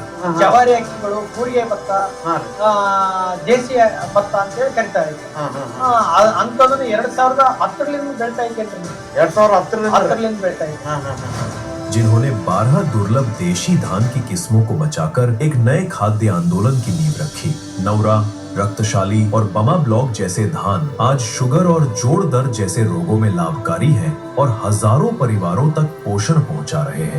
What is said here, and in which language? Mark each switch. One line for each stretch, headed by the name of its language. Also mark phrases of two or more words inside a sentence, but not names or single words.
Kannada: ಜವಾರಿ ಅಕ್ಕಿಗಳು, ಕೂರಿಗೆ ಭತ್ತ, ದೇಸಿ ಭತ್ತ ಅಂತ ಹೇಳಿ ಕರಿತಾರೆ। ಅಂತದನ್ನ 2010ರಿಂದ ಬೆಳ್ತಾ ಇದ್ದೇನೆ। 2010ರಿಂದ ಬೆಳ್ತಾ ಇದ್ದೇನೆ।
Hindi: जिन्होंने 12 दुर्लभ देशी धान की किस्मों को बचाकर एक नए खाद्य आंदोलन की नींव रखी। नौरा, रक्तशाली और बमा ब्लॉक जैसे धान आज शुगर और जोड़ दर्द जैसे रोगों में लाभकारी हैं और हजारों परिवारों तक पोषण पहुंचा रहे हैं।